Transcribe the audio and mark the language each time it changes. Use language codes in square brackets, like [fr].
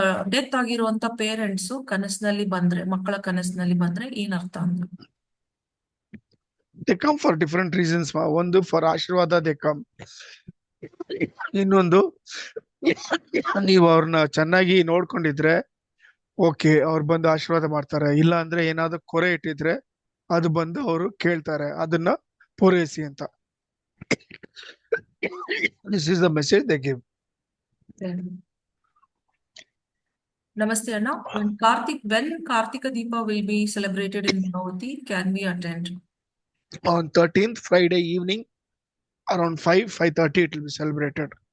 [kn] Death ಆಗಿರುವಂತ parents ಕನಸಿನಲ್ಲಿ ಬಂದ್ರೆ, ಮಕ್ಕಳ ಕನಸಿನಲ್ಲಿ ಬಂದ್ರೆ ಏನ್ ಅರ್ಥ ಅಂತ? [en] They come for different reasons. ಒಂದು for ಆಶೀರ್ವಾದ they come. [kn] ಇನ್ನೊಂದು, ನೀವು ಅವ್ರನ್ನ ಚೆನ್ನಾಗಿ ನೋಡ್ಕೊಂಡಿದ್ರೆ ಓಕೆ, ಅವ್ರು ಬಂದು ಆಶೀರ್ವಾದ ಮಾಡ್ತಾರೆ. ಇಲ್ಲ ಅಂದ್ರೆ ಏನಾದ್ರು ಕೊರೆ ಇಟ್ಟಿದ್ರೆ ಅದು ಬಂದು ಅವರು ಕೇಳ್ತಾರೆ, ಅದನ್ನ ಪೂರೈಸಿ ಅಂತ. [en] This is the message they give. [kn] ನಮಸ್ತೆ ಅಣ್ಣ. [en] when Kartika Deepa will be celebrated in Manavati, can we attend? On 13th Friday evening around 5:30 it will be celebrated.